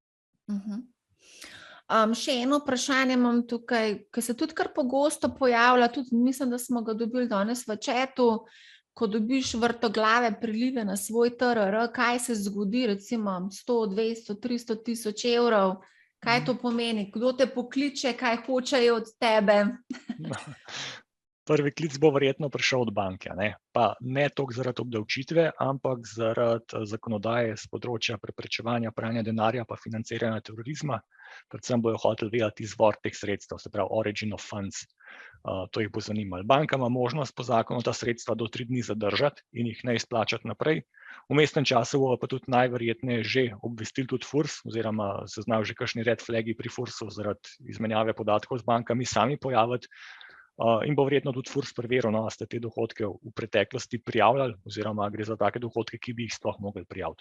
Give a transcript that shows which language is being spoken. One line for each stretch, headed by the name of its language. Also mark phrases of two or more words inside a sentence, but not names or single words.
Slovenian: Še eno vprašanje imam tukaj, ki se tudi kar pogosto pojavlja, tudi mislim, da smo ga dobili danes v chatu, ko dobiš vrtoglave prilive na svoj TRR, kaj se zgodi, recimo 100, 200, 300 tisoč evrov, kaj to pomeni, kdo te pokliče, kaj hočejo od tebe? Prvi klic bo verjetno prišel od banke, pa ne toliko zaradi obdavčitve, ampak zaradi zakonodaje z področja preprečevanja pranja denarja pa financiranja terorizma. Predvsem bojo hoteli vedeti izvor teh sredstev, se pravi
English: origin of funds.
Slovenian: To jih bo zanimalo. Banka ima možnost po zakonu ta sredstva do 3 dni zadržati in jih ne izplačati naprej. V vmesnem času bo pa tudi najverjetneje že obvestil tudi FURS, oziroma se znajo že kakšni
English: red flagi
Slovenian: pri FURS-u zaradi izmenjave podatkov z bankami sami pojaviti. In bo verjetno tudi FURS preveril, da ste te dohodke v preteklosti prijavljali, oziroma gre za take dohodke, ki bi jih sploh mogli prijaviti.